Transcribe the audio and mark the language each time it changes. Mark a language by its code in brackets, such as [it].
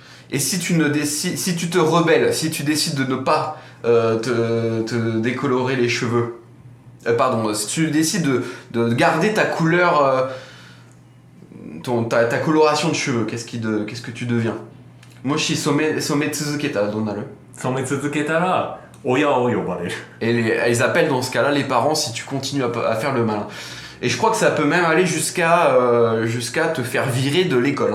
[fr] Et si tu te rebelles, si tu décides de ne pas te décolorer les cheveux, pardon, si tu décides de garder ta couleur, ta coloration de cheveux, qu'est-ce que tu deviens? [ja] Moshi some tsuzuketa donaru. 染め続けたら、親を呼ばれる。 [fr] Et ils appellent dans ce cas-là les parents si tu continues à faire le malin. Et je crois que ça peut même aller jusqu'à te faire virer de l'école.